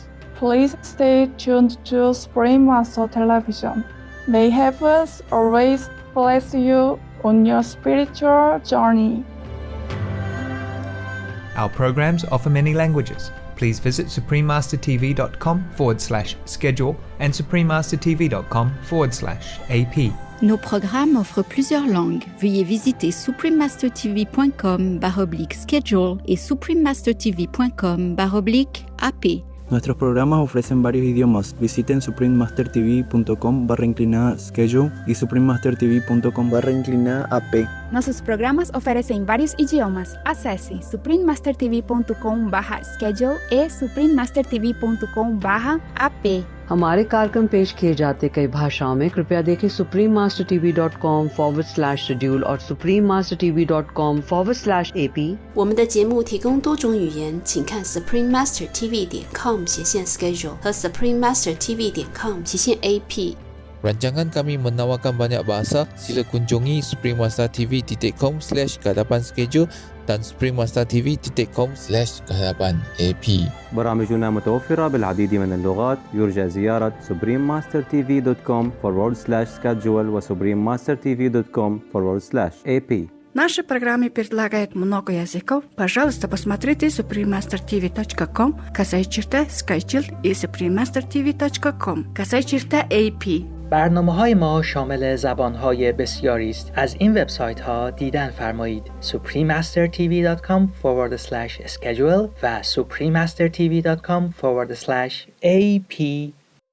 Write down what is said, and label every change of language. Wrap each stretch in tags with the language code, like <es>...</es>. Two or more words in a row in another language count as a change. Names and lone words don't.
<en>Please stay tuned to Spring Master Television. May heavens always bless you on your spiritual journey. Our programs offer many languages. Please visit suprememastertv.com/schedule and suprememastertv.com/AP.</en> <fr>Nos programmes offrent plusieurs langues. Veuillez visiter suprememastertv.com/schedule et suprememastertv.com/AP.</fr> <es>Nuestros programas ofrecen varios idiomas. Visiten suprememastertv.com/schedule y suprememastertv.com/AP.</es> <pt>Nossos programas oferecem vários idiomas. Acesse suprememastertv.com/schedule e suprememastertv.com/AP.</pt> <hi>हमारे कार्यक्रम पेश किए जाते कई भाषाओं में कृपया देखें suprememastertv.com/schedule और suprememastertv.com/AP。</hi> <zh>我们的节目提供多种语言，请看 suprememastertv.com/schedule 和 suprememastertv.com/AP。</zh> <ms>Rancangan kami menawarkan banyak bahasa. Sila kunjungi suprememastertv.com/kehadapan-schedule dan suprememastertv.com/kehadapan-AP.</ms> <ar>برامجنا متوفرة بالعديد من اللغات. يرجى زيارة suprememastertv.com/schedule و suprememastertv.com/AP.</ar> <ru>Наши программы предлагают много языков. Пожалуйста, посмотрите suprememastertv.com, /schedule и suprememastertv.com, /AP.</ru> <fa>برنامه‌های ما شامل زبان‌های بسیاری است. از این وبسایت‌ها دیدن فرمایید: suprememastertv.com/schedule و suprememastertv.com/AP.</fa>